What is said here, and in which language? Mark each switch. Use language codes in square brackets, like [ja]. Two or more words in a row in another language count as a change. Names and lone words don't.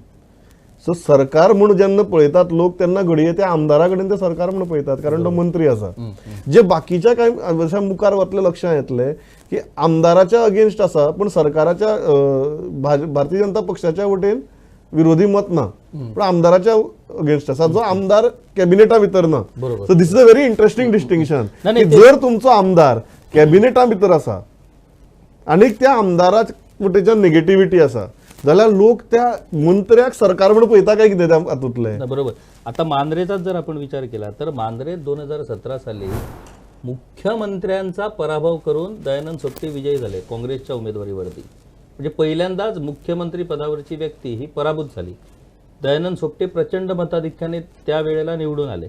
[kok] सो सरकार म्हूण जेन्ना पळयतात लोक तेन्ना घडये त्या आमदारा कडेन ते सरकार म्हूण पळयतात कारण तो मंत्री आसा. जे बाकीच्या कांय वर्सां मुखार वतले लक्षांत येतले की आमदाराच्या अगेन्स्ट आसा पूण सरकाराच्या भारतीय जनता पक्षाच्या वटेन विरोधी मत ना पण आमदाराच्या अगेन्स्ट आसा जो आमदार कॅबिनेटा भितर ना. [en] so this is a very interesting distinction [kok] की जर तुमचो आमदार कॅबिनेटा भितर आसा आनी त्या आमदारा वटेच्यान नेगेटिव्हिटी आसा जाल्यार लोक त्या मंत्र्याक सरकार म्हणून पळयता काय कितें हातूंतले. बरोबर. [mr] आता मांद्रेचाच जर आपण विचार केला तर मांद्रे 2017 साली मुख्यमंत्र्यांचा पराभव करून दयानंद सोपटे विजयी झाले काँग्रेसच्या उमेदवारीवरती. म्हणजे पहिल्यांदाच मुख्यमंत्री पदावरची व्यक्ती ही पराभूत झाली. दयानंद सोपटे प्रचंड मताधिक्याने त्यावेळेला निवडून आले.